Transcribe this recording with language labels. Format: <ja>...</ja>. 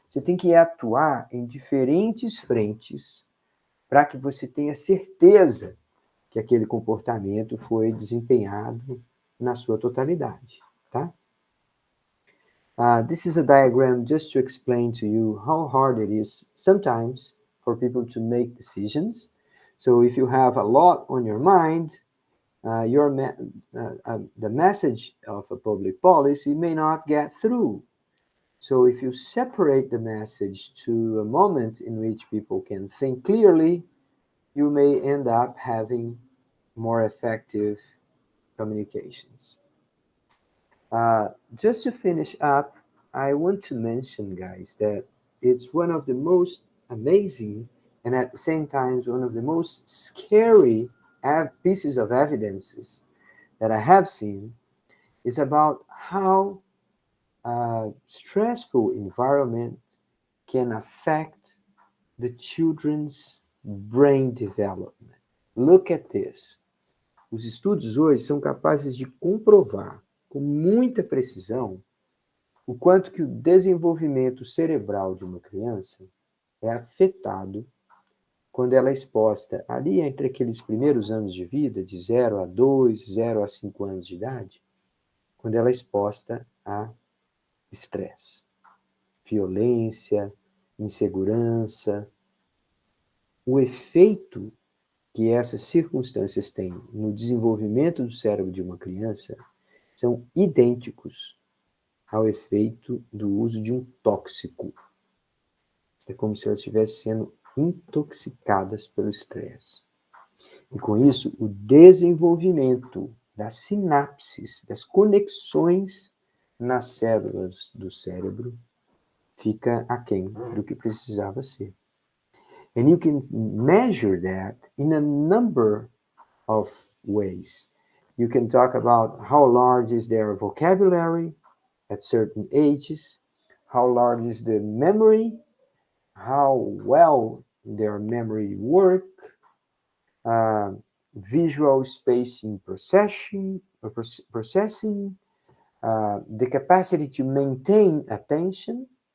<pt>Você tem que atuar em diferentes frentes para que você tenha certeza que aquele comportamento foi desempenhado na sua totalidade, tá?</pt> <en>This is a diagram just to explain to you how hard it is sometimes for people to make decisions. So if you have a lot on your mind, the message of a public policy may not get through. So if you separate the message to a moment in which people can think clearly, you may end up having more effective communications. Just to finish up, I want to mention, guys, that it's one of the most amazing and at the same time one of the most scary pieces of evidences that I have seen is about how a stressful environment can affect the children's brain development. Look at this.</en> <pt>Os estudos hoje são capazes de comprovar com muita precisão o quanto que o desenvolvimento cerebral de uma criança é afetado quando ela é exposta ali entre aqueles primeiros anos de vida, de 0 a 2, 0 a 5 anos de idade, quando ela é exposta a estresse, violência, insegurança. O efeito que essas circunstâncias têm no desenvolvimento do cérebro de uma criança são idênticos ao efeito do uso de um tóxico. É como se elas estivessem sendo intoxicadas pelo estresse. E com isso, o desenvolvimento das sinapses, das conexões nas células do cérebro fica aquém do que precisava ser.</pt> <en>And you can measure that in a number of ways. You can talk about how large is their vocabulary at certain ages, how large is the memory, how well their memory work, visual spacing processing, the capacity to maintain attention.</en>